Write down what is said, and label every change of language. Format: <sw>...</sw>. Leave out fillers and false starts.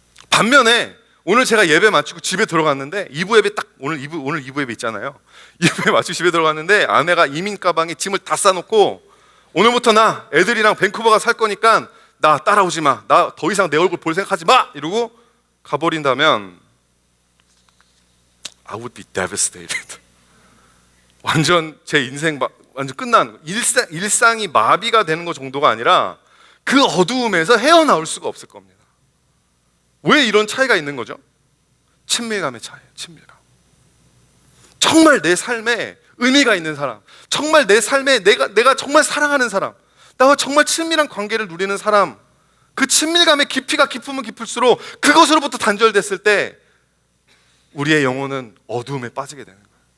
<ko>반면에 오늘 제가 예배 마치고 집에 들어갔는데 2부 예배 오늘 2부 예배 있잖아요. 2부 예배 마치고 집에 들어갔는데 아내가 이민 가방에 짐을 다 싸놓고 오늘부터 나 애들이랑 밴쿠버가 살 거니까 나 따라오지 마. 나 더 이상 내 얼굴 볼 생각하지 마. 이러고 가버린다면</ko> <en>I would be devastated.</en> <ko>완전 제 인생 완전 끝나는 일상이 마비가 되는 것 정도가 아니라 그 어두움에서 헤어나올 수가 없을 겁니다. 왜 이런 차이가 있는 거죠? 친밀감의 차이예요. 친밀감. 정말 내 삶에 의미가 있는 사람, 정말 내 삶에 내가 정말 사랑하는 사람, 나와 정말 친밀한 관계를 누리는 사람, 그 친밀감의 깊이가 깊으면 깊을수록 그것으로부터 단절됐을 때 우리의 영혼은 어두움에 빠지게 되는 거예요.</ko>